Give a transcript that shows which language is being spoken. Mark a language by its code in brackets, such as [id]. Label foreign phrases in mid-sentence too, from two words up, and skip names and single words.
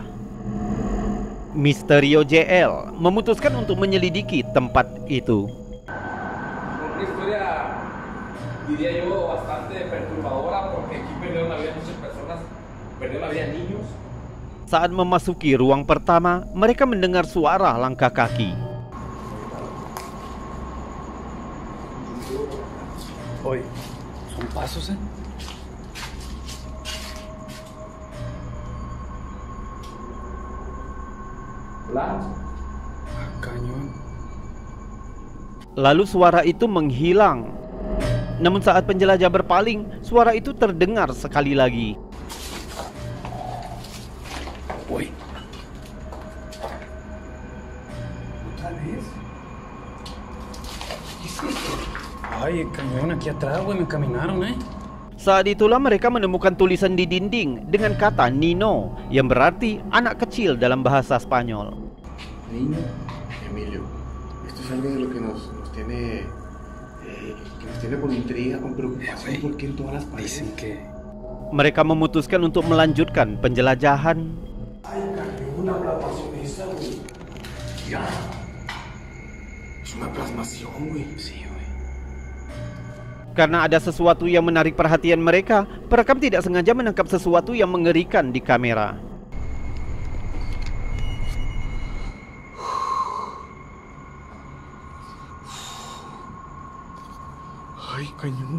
[id] Misterio JL memutuskan untuk menyelidiki tempat itu. Saat memasuki ruang pertama, mereka mendengar suara langkah kaki. [es] Oi, son pasos, eh. Cañón. [id] Lalu suara itu menghilang. Namun saat penjelajah berpaling, suara itu terdengar sekali lagi. [es] Oi. Otra vez. Ay, el cañón aquí atrás, güey, me caminaron, eh. [id] Saat itulah mereka menemukan tulisan di dinding dengan kata Nino, yang berarti anak kecil dalam bahasa Spanyol. [es] Niño, Emilio, esto es algo de lo que nos tiene con intriga, con preocupación, porque en todas las paredes. Dicen que [id] Mereka memutuskan untuk melanjutkan penjelajahan. [es] ay, cañón, una plasmación esa, güey. Ya. Es una plasmación, güey. Sí, güey. [id] Karena ada sesuatu yang menarik perhatian mereka, perekam tidak sengaja menangkap sesuatu yang mengerikan di kamera. [es] Ay, cañón.